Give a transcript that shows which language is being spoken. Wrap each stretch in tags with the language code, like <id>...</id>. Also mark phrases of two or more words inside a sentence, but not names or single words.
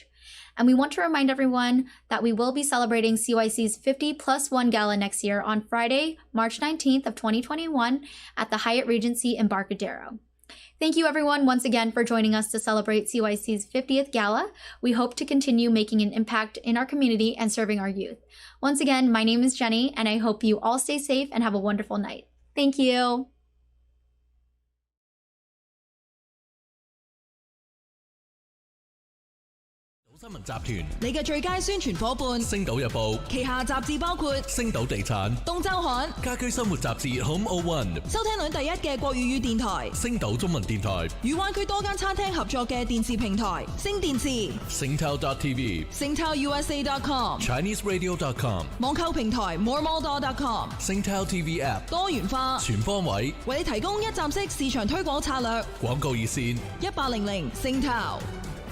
<en>And we want to remind everyone that we will be celebrating CYC's 50+1 Gala next year on Friday, March 19th of 2021 at the Hyatt Regency Embarcadero. Thank you everyone once again for joining us to celebrate CYC's 50th Gala. We hope to continue making an impact in our community and serving our youth. Once again, my name is Jenny, and I hope you all stay safe and have a wonderful night. Thank you.</en> <yue>新聞集團，你嘅最佳宣傳夥伴，星島日報，旗下雜誌包括星島地產、東周刊、家居生活雜誌 Home O1，收聽率第一嘅國語語電台，星島中文電台，與灣區多間餐廳合作嘅電視平台，星電視、Singtel.tv、SingtelUSA.com、ChineseRadio.com、網購平台 MoreMall.com、Singtel TV App，多元化、全方位，為你提供一站式市場推廣策略。廣告熱線：1800 Singtel。</yue>